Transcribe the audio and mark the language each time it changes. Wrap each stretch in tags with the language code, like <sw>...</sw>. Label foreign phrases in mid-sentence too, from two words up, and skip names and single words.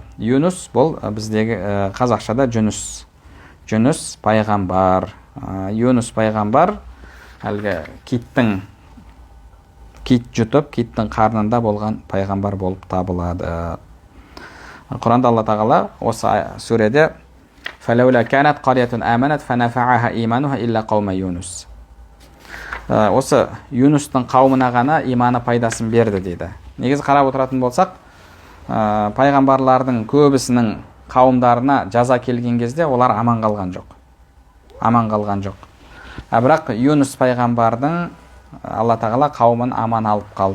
<kk>Юнус бұл біздегі қазақшада Жүніс. Жүніс пайғамбар. Юнус пайғамбар әлгі кит жұтып, киттің қарнында болған пайғамбар болып табылады. Құранда Алла тағала осы сүреде</kk> <ar>فَلَوْلَا كَانَتْ قَرْيَةٌ آمَنَتْ فَنَفَعَهَا إِيمَانُهَا إِلَّا قَوْمَ يُونُس.</ar> <kk>Осы Юнустың қауымына ғана иманы пайдасын берді дейді. Негізі қарап отыратын болсақ, пайғамбарлардың көбісінің қауымдарына жаза келген кезде олар аман қалған жоқ. Бірақ Юнус пайғамбардың Алла тағала қауымын аман алып қалды.</kk>